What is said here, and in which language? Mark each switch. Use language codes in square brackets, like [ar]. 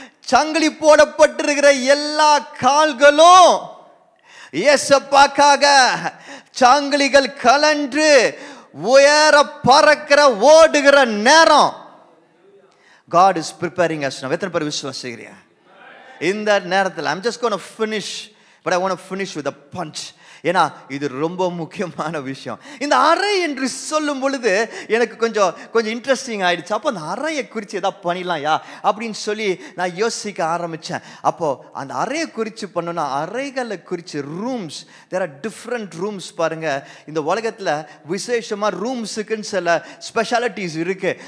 [ta] சங்கிலி போடப்பட்டிருக்கிற எல்லா கால்களும் இயேசுவுக்காக சங்கிலிகள் கலன்று உயர பறக்கிற ஓடுகிற நேரம். [en] God is preparing us now. [ta] எத்தனை பேர் விசுவாசிக்கிறீங்க? இந்த நேரத்தில் [en] I'm just going to finish, but I want to finish with a punch. [ta] ஏன்னா இது ரொம்ப முக்கியமான விஷயம். இந்த அறை என்று சொல்லும் பொழுது எனக்கு கொஞ்சம் இன்ட்ரெஸ்டிங் ஆயிடுச்சு. அப்போ அந்த அறையை குறித்து ஏதாவது பண்ணிடலாம்யா அப்படின்னு சொல்லி நான் யோசிக்க ஆரம்பித்தேன். அப்போது அந்த அறையை குறித்து பண்ணோன்னா, அறைகளை குறித்து [en] Rooms, there are different rooms. [ta] பாருங்கள், இந்த உலகத்தில் விசேஷமாக ரூம்ஸுக்குன்னு சில ஸ்பெஷாலிட்டிஸ் இருக்குது.